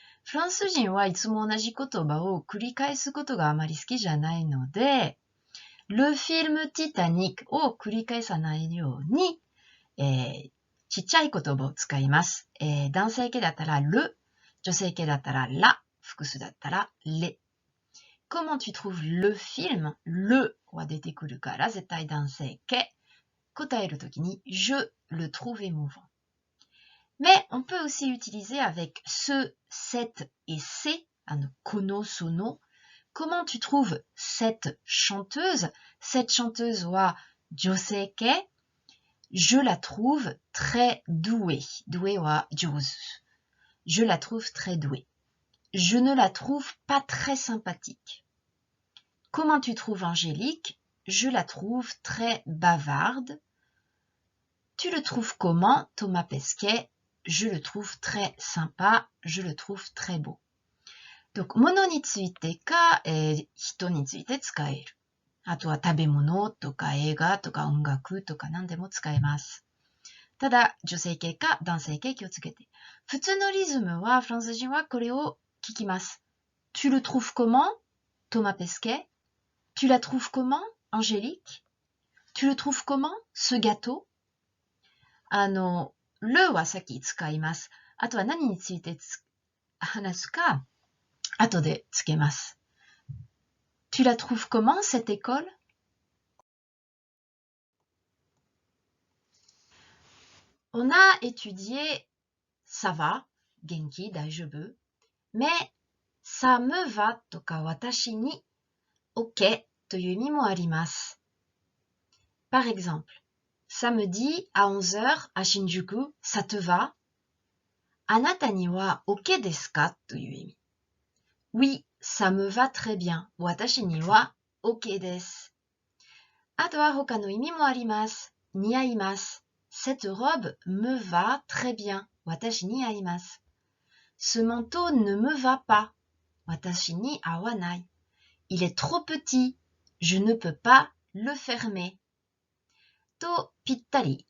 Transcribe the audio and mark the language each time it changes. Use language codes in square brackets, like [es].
[ja] フランス人はいつも同じ言葉を繰り返すことがあまり好きじゃないので、 [fr] le film Titanic [ja] を繰り返さないように、ちっちゃい言葉を使います。男性形だったらle、女性形だったらla、複数だったらles。 [fr] Comment tu trouves le film? [ja] le は出てくるから絶対男性形。答えるときに [fr] je le trouve émouvant. Mais on peut aussi utiliser avec ce, cette et ces, kono, sono. Comment tu trouves cette chanteuse? Cette chanteuse [ja] wa joseike. [fr] Je la trouve très douée. Douée wa jouzu. Je la trouve très douée. Je ne la trouve pas très sympathique. Comment tu trouves Angélique? Je la trouve très bavarde. Tu le trouves comment, Thomas Pesquet? Je le trouve très sympa, je le trouve très beau. [ja] Donc, 物についてか、人について使える。あとは食べ物とか映画とか音楽とか何でも使えます。ただ、女性形か男性形気をつけて。普通のリズムは、フランス人はこれを聞きます。 [fr] Tu le trouves comment? Thomas Pesquet. Tu la trouves comment? Angélique. Tu le trouves comment? Ce gâteau. [ja] le はさっき使います。あとは何について話すか、後でつけます。 [fr] Tu la trouves comment, cette école? On a étudié ça va, genki, daijoubu, mais ça me va [ja] とか私に OK という意味もあります。 [fr] Par exemple, samedi à 11h à Shinjuku, ça te va? [ja] あなたには OK ですかという意味。 [fr] Oui, ça me va très bien. [ja] 私には OK です。あとは他の意味もあります。似合います。 [fr] Cette robe me va très bien. [ja] 私に合います。 [fr] Ce manteau ne me va pas. [ja] 私に合わない。 [fr] Il est trop petit. Je ne peux pas le fermer. [ja] と、ぴったり。